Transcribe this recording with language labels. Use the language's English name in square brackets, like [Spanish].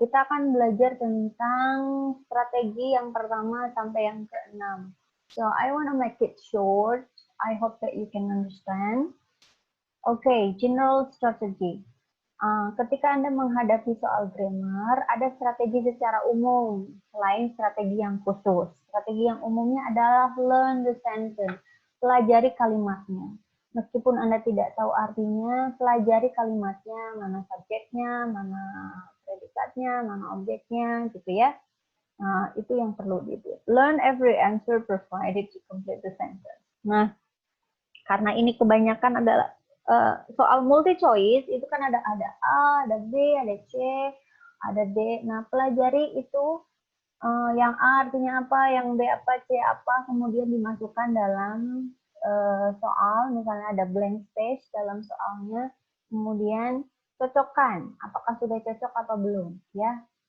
[Indonesian] Kita akan belajar tentang strategi yang pertama sampai yang keenam. [English] So I want to make it short. I hope that you can understand. Okay, general strategy. [Indonesian] Ketika Anda menghadapi soal grammar, ada strategi secara umum, selain strategi yang khusus. Strategi yang umumnya adalah [English] learn the sentence, [Indonesian] pelajari kalimatnya. Meskipun Anda tidak tahu artinya, pelajari kalimatnya, mana subjeknya, mana predikatnya, mana objeknya, gitu ya. Itu yang perlu dibuat. [English] Learn every answer provided to complete the sentence. [Indonesian] Nah, karena ini kebanyakan adalah soal multi choice, itu kan ada A, ada B, ada C, ada D. Nah, pelajari itu yang A artinya apa, yang B apa, C apa, kemudian dimasukkan dalam soal, misalnya ada blank space dalam soalnya, kemudian cocokkan, apakah sudah cocok atau belum, ya.